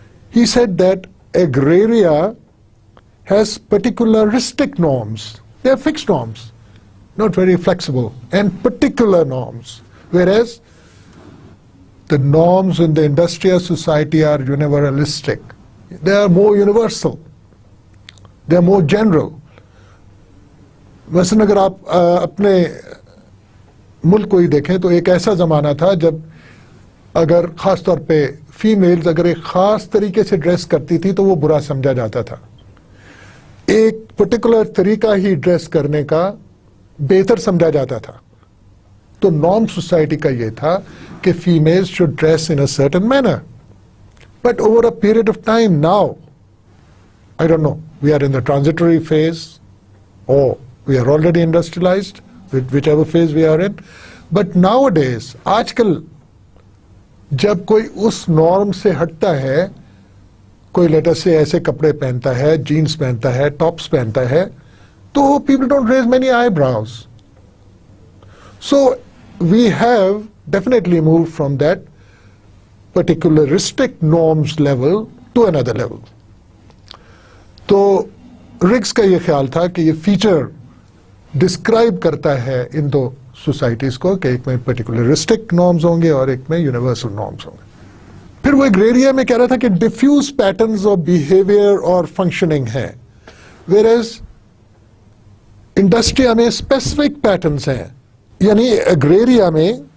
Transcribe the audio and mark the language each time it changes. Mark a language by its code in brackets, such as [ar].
[en] He said that agraria has particularistic norms. They are fixed norms, not very flexible, and particular norms. Whereas the norms in the industrial society are universalistic. They are more universal. They are more general. [ur] مثلاً اگر آپ اپنے ملک کو ہی دیکھیں تو ایک ایسا زمانہ تھا جب اگر خاص طور پہ فیمیلز اگر ایک خاص طریقے سے ڈریس کرتی تھی تو وہ برا سمجھا جاتا تھا. ایک پرٹیکولر طریقہ ہی ڈریس کرنے کا بہتر سمجھا جاتا تھا. تو نارم سوسائٹی کا یہ تھا کہ [en] females should dress in a certain manner. But over a period of time now, I don't know, we are in the transitory phase or we are already industrialized, whichever phase we are in. But nowadays, [ur] آج کل جب کوئی اس norm سے ہٹتا ہے، کوئی letter سے ایسے کپڑے پہنتا ہے، جینز پہنتا ہے، ٹاپس پہنتا ہے، تو [en] people don't raise many eyebrows. So we have definitely moved from that particularistic norms level to another level. [ur] تو رگز کا یہ خیال تھا کہ یہ فیچر ڈسکرائب کرتا ہے ان دو سوسائٹیز کو کہ ایک میں پرٹیکولرسٹک نارمز ہوں گے اور ایک میں یونیورسل نارمز ہوں گے. پھر وہ ایگریریا میں کہہ رہا تھا کہ ڈیفیوز پیٹرنز آف بیہیویئر اور فنکشننگ ہیں، ویئرز انڈسٹریا میں اسپیسیفک پیٹرنز ہیں. یعنی ایگریریا میں